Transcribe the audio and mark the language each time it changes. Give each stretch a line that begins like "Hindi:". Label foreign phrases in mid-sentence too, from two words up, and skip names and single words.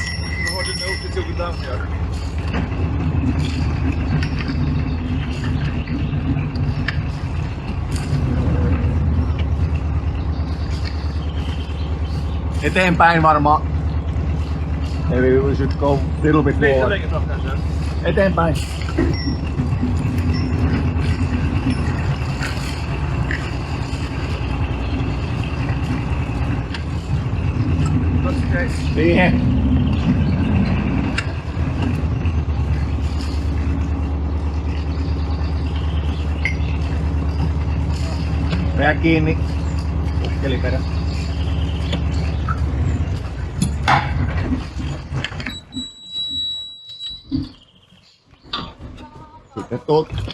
English: You hold the note until we're down here.
Finnish: Eteenpäin varmaan.
English: Maybe we should go a little bit
Swedish: Lite
English: forward.
Swedish: längre fram kanske.
Finnish: Eteenpäin.
English: That's okay.
Finnish: Siihen. Pää kiinni. Ukkeli perässä. Sitten tuut.